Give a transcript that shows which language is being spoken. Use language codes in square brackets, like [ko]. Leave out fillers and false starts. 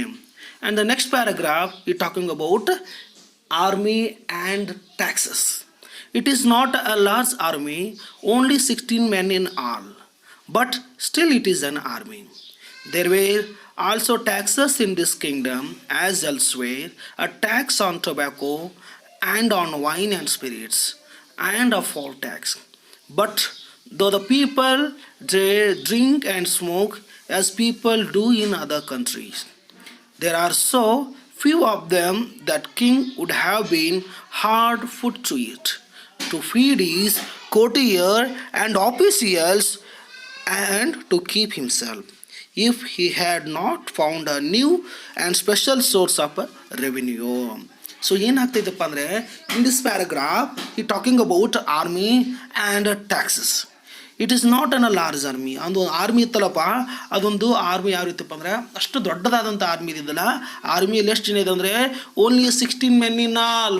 [en] And the next paragraph is talking about army and taxes. It is not a large army, only 16 men in all, but still it is an army. There were also taxes in this kingdom as elsewhere, a tax on tobacco and on wine and spirits, and a poll tax. But though the people drink and smoke as people do in other countries, there are so few of them that king would have been hard put to it to feed his courtier and officials and to keep himself, if he had not found a new and special source of revenue. So [kn] ಏನಾಗ್ತೈತಪ್ಪ ಅಂದರೆ [en] In this paragraph ಈ talking about army and taxes. It is not an a large army. [kn] ಒಂದು army ಇತ್ತಲ್ಲಪ್ಪ, ಅದೊಂದು army ಯಾವ ರೀತಿಪ್ಪ ಅಂದರೆ ಅಷ್ಟು ದೊಡ್ಡದಾದಂಥ army ಇದ್ದಿದ್ದಲ್ಲ. ಆರ್ಮಿಯಲ್ಲಿ ಎಷ್ಟು ಜನ ಇದೆ ಅಂದರೆ [en] Only 16 men in all.